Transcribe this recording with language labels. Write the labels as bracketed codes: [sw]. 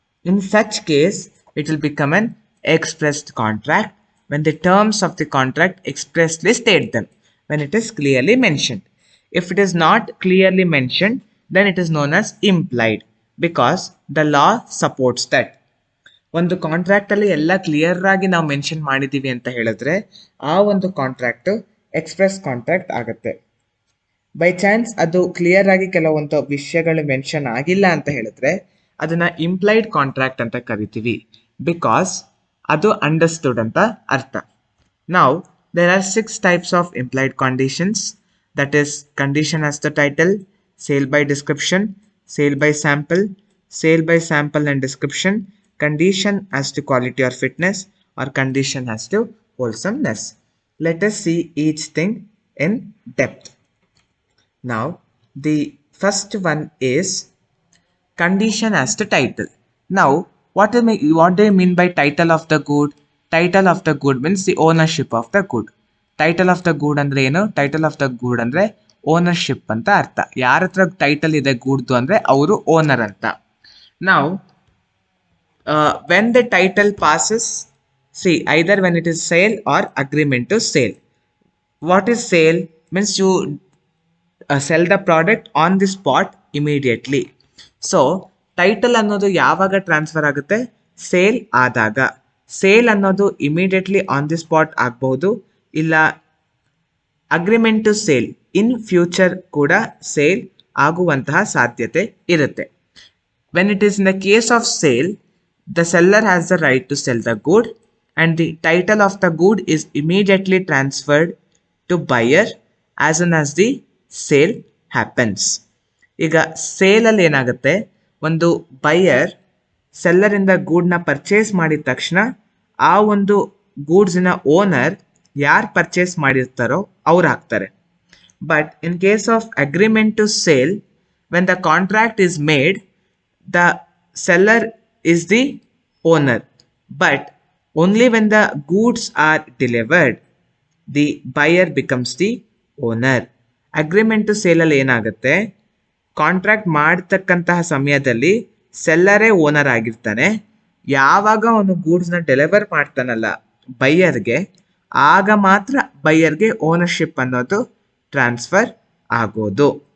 [en] In such case, it will become an expressed contract when the terms of the contract expressly state them, when it is clearly mentioned. If it is not clearly mentioned, then it is known as implied because the law supports that. [kn] ಒಂದು contract ಅಲ್ಲಿ ಎಲ್ಲ clear ಆಗಿ ನಾವು mention ಮಾಡಿದೀವಿ ಅಂತ ಹೇಳಿದ್ರೆ ಆ ಒಂದು ಕಾಂಟ್ರಾಕ್ಟ್ ಎಕ್ಸ್ಪ್ರೆಸ್ ಕಾಂಟ್ರಾಕ್ಟ್ ಆಗುತ್ತೆ. ಬೈ ಚಾನ್ಸ್ ಅದು ಕ್ಲಿಯರ್ ಆಗಿ ಕೆಲವೊಂದು ವಿಷಯಗಳು ಮೆನ್ಷನ್ ಆಗಿಲ್ಲ ಅಂತ ಹೇಳಿದ್ರೆ ಅದನ್ನ ಇಂಪ್ಲೈಡ್ ಕಾಂಟ್ರಾಕ್ಟ್ ಅಂತ ಕರಿತೀವಿ, ಬಿಕಾಸ್ ಅದು ಅಂಡರ್ಸ್ಟುಡ್ ಅಂತ ಅರ್ಥ. [en] ನಾವು there are 6 types of implied conditions, that is condition as the title, sale by description, sale by sample, sale by sample and description, condition as to quality or fitness, or condition as to wholesomeness. Let us see each thing in depth. Now, the first one is condition as to title. Now, what do you mean by title of the good? Title of the good means the ownership of the good. Title of the good [kn] ಅಂದ್ರೆ ಏನು? [en] Title of the good [kn] ಅಂದ್ರೆ ownership ಅಂತ ಅರ್ಥ. ಯಾರ ಹತ್ರ title ಇದೆ ಗೂಡ್ದು ಅಂದ್ರೆ ಅವರು ಓನರ್ ಅಂತ. [en] Now, when the title passes, see, either when it is sale or agreement to sale. What is sale? Means you sell the product on the spot immediately. [kn] So, title ಅನ್ನೋದು ಯಾವಾಗ transfer ಆಗುತ್ತೆ? Sale ಆದಾಗ. Sale ಅನ್ನೋದು immediately on the spot ಆಗ್ಬಹುದು, ಇಲ್ಲ agreement to sale in future ಕೂಡ sale ಆಗುವಂತಹ ಸಾಧ್ಯತೆ ಇರುತ್ತೆ. [en] When it is in the case of sale, the seller has the right to sell the good and the title of the good is immediately transferred to buyer as soon as the sale happens. [kn] ಈಗ ಸೇಲಲ್ಲಿ ಏನಾಗುತ್ತೆ, ಒಂದು buyer ಸೆಲ್ಲರಿಂದ ಗೂಡ್ನ purchase ಮಾಡಿದ ತಕ್ಷಣ ಆ ಒಂದು ಗೂಡ್ಸ್ನ owner ಯಾರು purchase ಮಾಡಿರ್ತಾರೋ ಅವ್ರು ಹಾಕ್ತಾರೆ. [en] But in case of agreement to sale, when the contract is made, the seller is the owner, but only when the goods are delivered the buyer becomes the owner. [kn] Agreement to ಸೇಲಲ್ಲಿ ಏನಾಗುತ್ತೆ, contract ಮಾಡ್ತಕ್ಕಂತಹ ಸಮಯದಲ್ಲಿ ಸೆಲ್ಲರೇ owner ಆಗಿರ್ತಾನೆ. ಯಾವಾಗ ಅವನು ಗೂಡ್ಸ್ನ deliver ಮಾಡ್ತಾನಲ್ಲ ಬೈಯರ್ಗೆ, ಆಗ ಮಾತ್ರ ಬೈಯರ್ಗೆ ownership ಅನ್ನೋದು transfer ಆಗೋದು.